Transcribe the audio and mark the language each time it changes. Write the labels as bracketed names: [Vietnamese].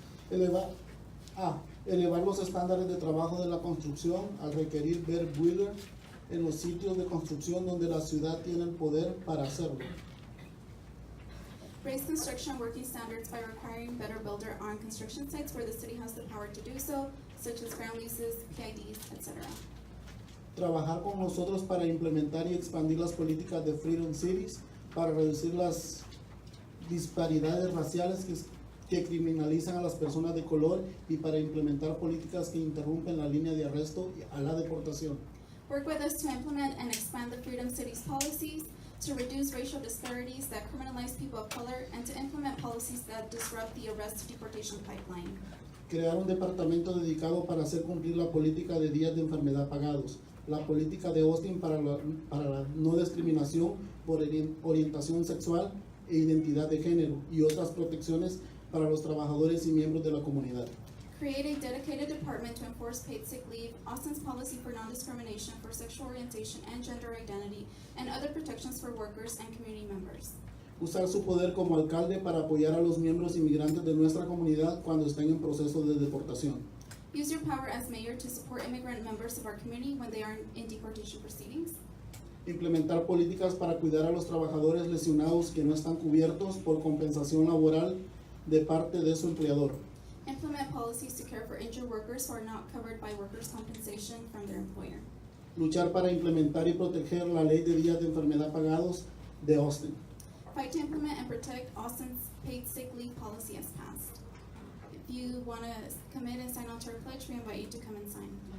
[Spanish] Elevar los estándares de trabajo de la construcción al requerir ver builder en los sitios de construcción donde la ciudad tiene el poder para hacerlo. [English] Raise construction working standards by requiring better builder on construction sites where the city has the power to do so, such as ground leases, PIDs, etc. [Spanish] Trabajar con nosotros para implementar y expandir las políticas de Freedom Cities para reducir las disparidades raciales que criminalizan a las personas de color y para implementar políticas que interrumpen la línea de arresto a la deportación. [English] Work with us to implement and expand the Freedom Cities policies, to reduce racial disparities that criminalize people of color, and to implement policies that disrupt the arrest-to-deportation pipeline. [Spanish] Crear un departamento dedicado para hacer cumplir la política de días de enfermedad pagados, la política de Austin para la no discriminación por orientación sexual e identidad de género y otras protecciones para los trabajadores y miembros de la comunidad. [English] Create a dedicated department to enforce paid sick leave, Austin's policy for non-discrimination for sexual orientation and gender identity, and other protections for workers and community members. [Spanish] Usar su poder como alcalde para apoyar a los miembros inmigrantes de nuestra comunidad cuando estén en proceso de deportación. [English] Use your power as mayor to support immigrant members of our community when they are in deportation proceedings. [Spanish] Implementar políticas para cuidar a los trabajadores lesionados que no están cubiertos por compensación laboral de parte de su empleador. [English] Implement policies to care for injured workers who are not covered by workers' compensation from their employer. [Spanish] Luchar para implementar y proteger la ley de días de enfermedad pagados de Austin. [English] Fight to implement and protect Austin's paid sick leave policy as passed. If you want to commit and sign on to our pledge, we invite you to come and sign.